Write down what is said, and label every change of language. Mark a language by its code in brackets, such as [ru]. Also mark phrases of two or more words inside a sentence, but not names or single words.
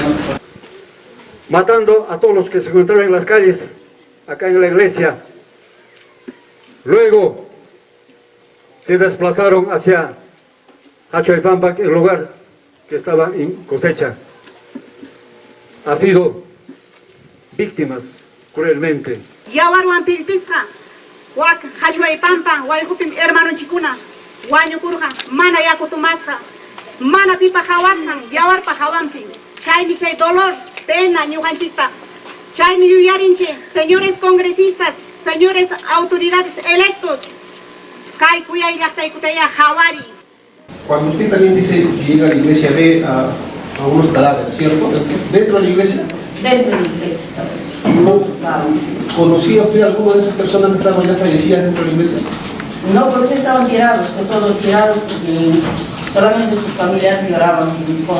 [es] Matando a todos los que se encontraban en las calles, acá en la iglesia. Luego se desplazaron hacia Hachoipampa, el lugar que estaba en cosecha. Ha sido víctimas cruelmente. [qu] Yawarwan pilpisqa, wak Hachoipampa, wayhupim hermano chikuna, wañukurqa, mana yakutumasqa, mana pipa hawasqan, yawarpa hawampi, chaymi chay dolor, pena ñuqanchikpa. Chaymi yuyarinche, [es] señores congresistas, señores autoridades electos, [qu] kay kuyay llaqtaykutaya hawari. [es] Cuando usted también dice que llega a la iglesia, ve a unos cadáveres, ¿cierto? ¿Dentro de la iglesia? Dentro de la iglesia estaba eso. ¿Conocía usted a alguna de esas personas que estaban ya fallecidas dentro de la iglesia? No, porque estaban tirados, todos tirados, porque solamente sus familiares lloraban, mi esposo.